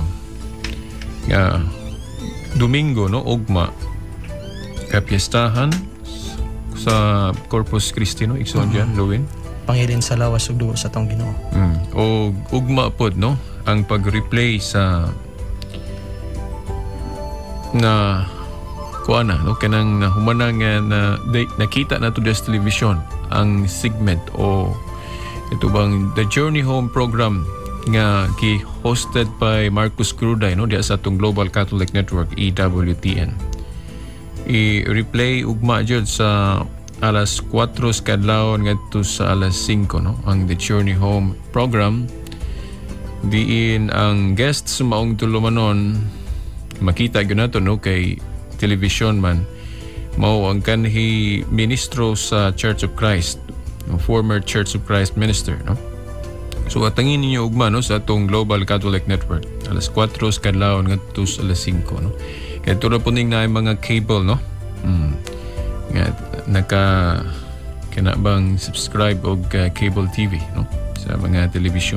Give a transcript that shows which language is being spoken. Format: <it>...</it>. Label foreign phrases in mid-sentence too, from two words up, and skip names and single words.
<ceb>Nga Domingo, no, ugma kapiestahan sa Corpus Christi, no, Igsoon John Luen. pangilin sa lawas ug dugo sa tong Ginoo. O ugma pod no ang pag-replay sa na kuana no kanang humanang na nakita na to sa television ang segment o ito bang The Journey Home program nga</ceb> <en>hosted by</en> <ceb>Marcus Cruday no diya sa atong Global Catholic Network EWTN. I-replay ugma jud sa alas 4 kadlawon ngadto sa alas 5 no ang The Journey Home program diin ang guests maong tulumanon makita gyud nato no kay television man mao ang kanhi ministro sa Church of Christ no former Church of Christ minister no. So atangin ninyo ugma no sa atong Global Catholic Network alas 4 kadlawon ngadto sa alas 5 no kay tulo po ning na mga cable no nga naka kanabang subscribe og</ceb> <en>cable TV</en> <ceb>no sa mga television.</ceb>